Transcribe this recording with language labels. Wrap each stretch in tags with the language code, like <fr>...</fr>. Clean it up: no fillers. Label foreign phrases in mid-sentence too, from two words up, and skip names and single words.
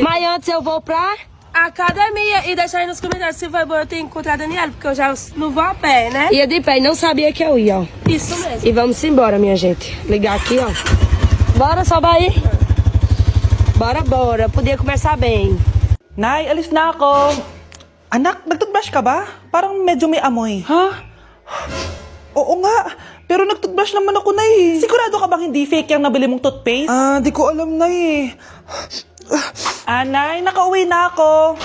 <pt>Mas antes eu vou pra... Academia. E deixa aí nos comentários se foi bom eu ter encontrado a Daniela, porque eu já não vou a pé, né? Ia de pé e não sabia que eu ia, ó. Isso mesmo. E vamos embora, minha gente. Ligar aqui, ó. Bora, sobe aí. Bora. Podia começar bem.</pt> <tl>Nay, alis na ako. Anak, nagtoothbrush ka ba? Parang medyo may amoy. Ha? Oo nga. Pero nagtoothbrush naman ako, Nay. Sigurado ka bang hindi fake yung nabili mong toothpaste? Di ko alam, Nay. Nay, nakauwi na ako.</tl>